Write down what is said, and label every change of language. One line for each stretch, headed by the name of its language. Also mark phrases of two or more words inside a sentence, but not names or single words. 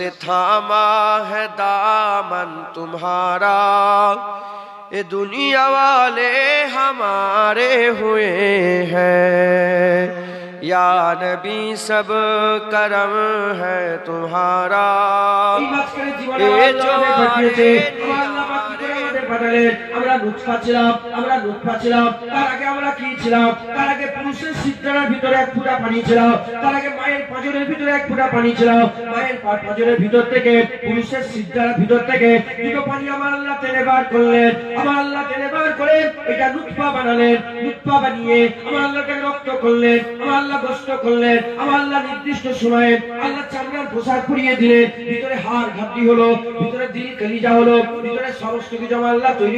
Urdu: تھاما ہے دامن تمہارا یہ دنیا والے ہمارے ہوئے ہیں یا نبی سب کرم ہے تمہارا یہ جو آرے
Bangla: আমরা লুৎফা ছিলাম তার আগে আমরা কি ছিলাম তার আগে পুরুষের সিজদার ভিতরে এক ফোঁটা পানি ছিল তার আগে মায়ের পাঁজরের ভিতরে এক ফোঁটা পানি ছিল মায়ের পাঁজরের ভিতর থেকে পুরুষের সিজদার ভিতর থেকে দুটো পানি আমার আল্লাহ টেনে বার করলেন আমার আল্লাহ টেনে বার করে এটা লুৎফা বানালেন লুৎফা বানিয়ে আমার আল্লাহকে রক্ত করলেন আমার আল্লাহ গোশত করলেন আমার আল্লাহ নির্দিষ্ট সময়ে আল্লাহ চামড়ার পোশাক পরিয়ে দিলেন ভিতরে হাড় ঘাটতি হলো ভিতরে দিল কলিজা হলো ভিতরে সমস্ত কিছু আল্লাহ তৈরি